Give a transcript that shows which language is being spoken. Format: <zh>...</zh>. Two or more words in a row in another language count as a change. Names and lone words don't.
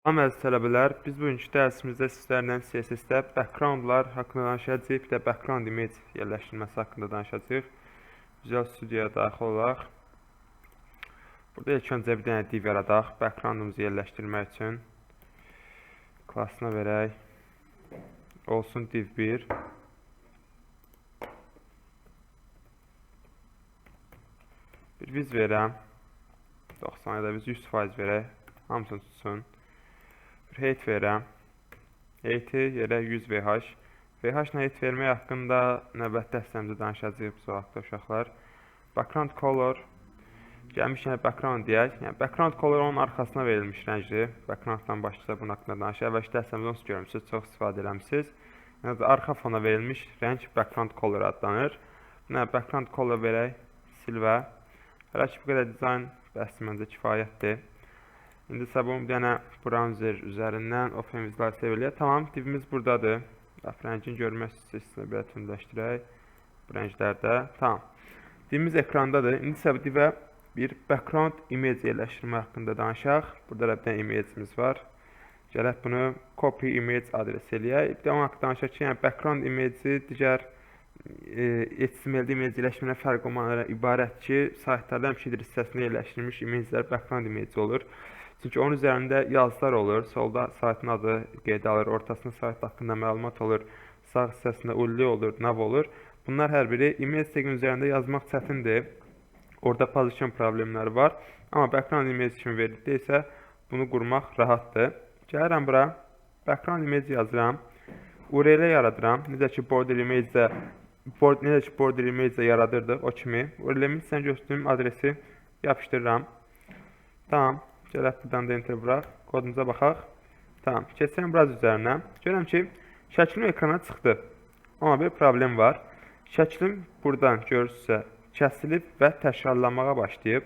<az>Salam əziz tələbələr, biz bugünkü dərsimizdə sizlərlə CSS-də backgroundlar haqqında danışacağıq, bir də</az> <en>background image</en> <az>yerləşdirilməsi haqqında danışacağıq. Visual Studio'ya daxil olaraq. Burada ilk öncə bir dənə div yaradaq, backgroundumuzu yerləşdirmək üçün. Klassına verək, olsun div 1. Bir viz verəm, 90 ya da biz 100% verək, hamısını tutsun. Bir height verəm. Height'i yerə 100 VH. VH ilə height vermək haqqında növbəti dərslərimizdə danışacağıq bu haqda uşaqlar.</az> <en>Background color.</en> <az>Gəlmişkən background deyək. Yəni</az> <en>background color</en> <az>onun arxasına verilmiş rəngdir. Backgrounddan başlaysa bunun haqqında danışaq. Əvvəlki dərslərimizdə onu görmüsünüz, çox istifadə eləmisiniz. Yəni arxa fona verilmiş rəng</az> <en>background color</en> <az>adlanır. Buna</az> <en>background color</en> <az>verək, silvə. Hələ ki bu qədər dizayn bəhsi məncə kifayətdir. İndi isə bunu bir dənə browser üzərindən</az> <en>Open Visualize</en> <az>eləyək. Tamam, divimiz buradadır. Rəngin görmə sesini belə tündləşdirək. Bu rənglərdə. Tamam. Divimiz ekrandadır. İndi isə bu divə bir</az> <en>background image</en> <az>yerləşdirmə haqqında danışaq. Burada da bir dənə image'imiz var. Gələk bunu</az> <en>copy image</en> <az>adres eləyək. Bir də onun haqqında danışaq ki, yəni</az> <en>background image'i</en> <az>digər HTML-də image yerləşdirmə fərq olmalarına ibarət ki, saytlarda həmişə hissəsində yerləşdirilmiş image'lər</az> <en>background image</en> <az>olur. Çünki onun üzərində yazılar olur, solda saytın adı qeyd alır, ortasında sayt haqqında məlumat olur, sağ hissəsində ulli olur, nav olur. Bunlar hər biri image tagin üzərində yazmaq çətindir. Orada position problemləri var. Amma</az> <en>background image</en> <az>kimi verildi isə bunu qurmaq rahatdır. Gəlirəm bura,</az> <en>background image</en> <az>yazıram, URL yaradıram. Necə ki</az> <en>border image</en> <az>yaradırdıq o kimi. URL-imi sizə göstərdiyim adresi yapışdırıram. Tamam. Gələk buradan da enter vuraq, kodumuza baxaq. Tamam, keçsəm biraz üzərinə. Görürəm ki, şəklim ekrana çıxdı. Amma bir problem var. Şəklim buradan görürsünüzsə kəsilib və təkrarlanmağa başlayıb.</az>